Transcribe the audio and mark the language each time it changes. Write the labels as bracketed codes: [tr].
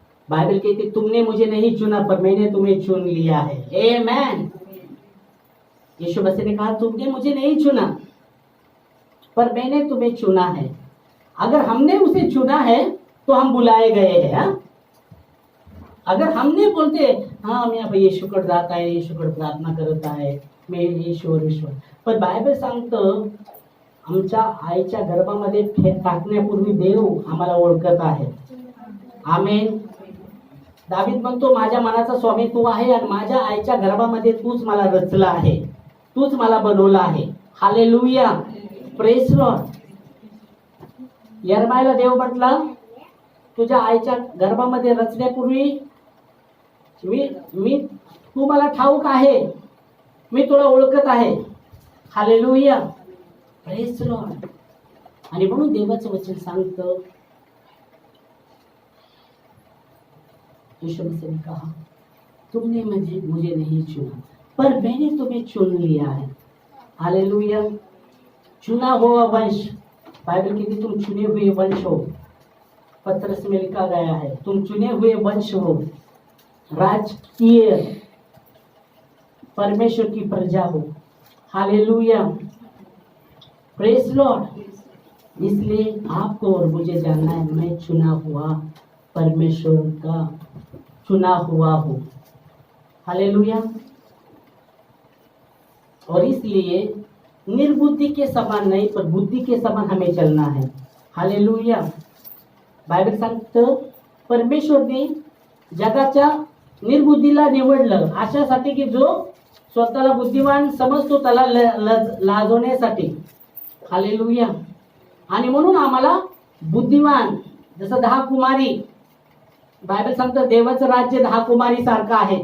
[hi] Bible कहती तुमने मुझे नहीं चुना पर मैंने तुम्हें चुन लिया है. आमेन. यीशु मसीह ने कहा तुमने मुझे नहीं चुना पर मैंने तुम्हें चुना है. अगर हमने उसे चुना है तो हम बुलाए गए हैं. अगर हम नहीं बोलते हाँ [mr] मी आता येशूकडे जात आहे, येशूकडे प्रार्थना करत आहे, मी ईश्वर ईश्वर, पण बायबल सांगतं आमच्या आईच्या गर्भामध्ये टाकण्यापूर्वी देव आम्हाला ओळखत आहे. आमेन. दावीद म्हणतो माझ्या मनाचा स्वामी तू आहे आणि माझ्या आईच्या गर्भामध्ये तूच मला रचला आहे, तूच मला बनवला आहे. हालेलुया. Praise Lord. यर्मायाला देव म्हटला तुझ्या आईच्या गर्भामध्ये रचण्यापूर्वी मी तू मला ठाऊक आहे, मी तुला ओळखत आहे. हालेलुया. Praise Lord. आणि म्हणून देवाचं वचन सांगतं [hi] यीशु मसीह ने कहा तुमने मुझे नहीं चुना पर मैंने तुम्हें चुन लिया है. हालेलुया. चुना हुआ वंश. बाइबल कहती तुम चुने हुए वंश हो. पत्रस में लिखा गया है तुम चुने हुए वंश हो, राजकीय परमेश्वर की प्रजा हो. हालेलुया. Praise Lord. इसलिए आपको और मुझे जानना है मैं चुना हुआ परमेश्वर का चुना हुआ हूं. हालेलुया. और इसलिए निर्बुद्धि के समान नहीं पर बुद्धि के समान हमें चलना है. हालेलुया. [mr] बायबल सांगतं परमेश्वरने जगाच्या निर्बुद्धीला निवडलं अशासाठी की जो स्वतःला बुद्धिमान समजतो त्याला लाजवण्यासाठी. हालेलुया. आणि म्हणून आम्हाला बुद्धिमान जसं 10 कुमारी, बायबल सांगतं देवाचं राज्य 10 कुमारी सारखं आहे.